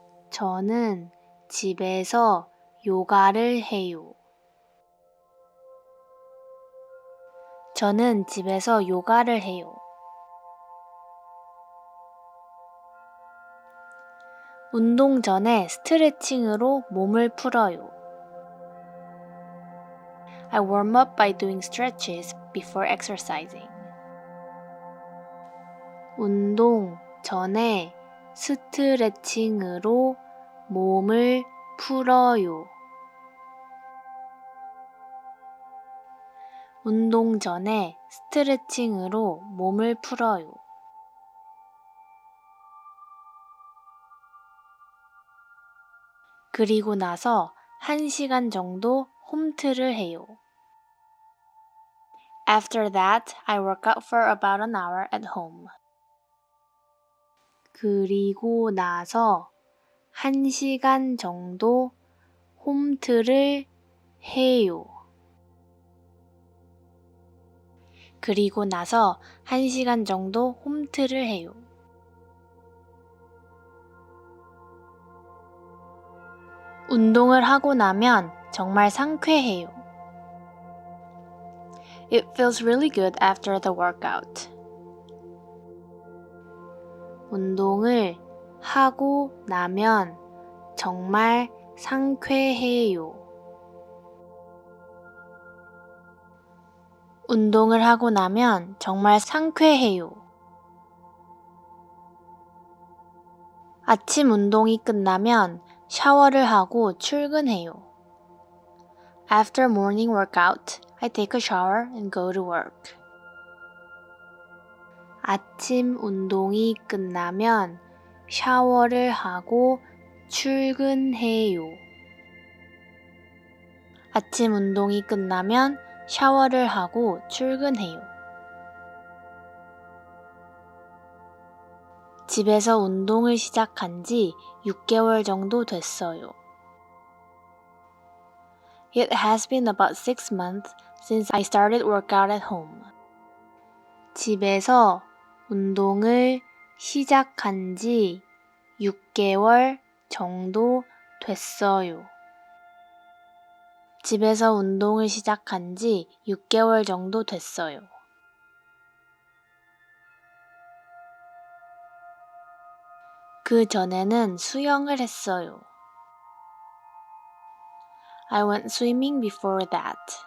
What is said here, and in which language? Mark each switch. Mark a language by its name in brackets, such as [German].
[Korean] 저는 집에서 요가를 해요. 저는 집에서 요가를 해요. 운동 전에 스트레칭으로 몸을 풀어요. [English] I warm up by doing stretches before exercising. [Korean] 운동 전에 스트레칭으로 몸을 풀어요. 운동 전에 스트레칭으로 몸을 풀어요. 그리고 나서 1시간 정도 홈트를 해요. [English] After that, I work out for about an hour at home. [Korean] 그리고 나서 1시간 정도 홈트를 해요. 그리고 나서 1시간 정도 홈트를 해요. 운동을 하고 나면 정말 상쾌해요. [English] It feels really good after the workout. [Korean] 운동을 하고 나면 정말 상쾌해요. 운동을 하고 나면 정말 상쾌해요. 아침 운동이 끝나면 샤워를 하고 출근해요. [English] After morning workout, I take a shower and go to work. [Korean] 아침 운동이 끝나면 샤워를 하고 출근해요. 아침 운동이 끝나면 샤워를 하고 출근해요. 집에서 운동을 시작한 지 6개월 정도 됐어요. [English] It has been about 6 months since I started workout at home. [Korean] 집에서 운동을 시작한 지 6개월 정도 됐어요. 집에서 운동을 시작한 지 6개월 정도 됐어요. 그 전에는 수영을 했어요. [English] I went swimming before that.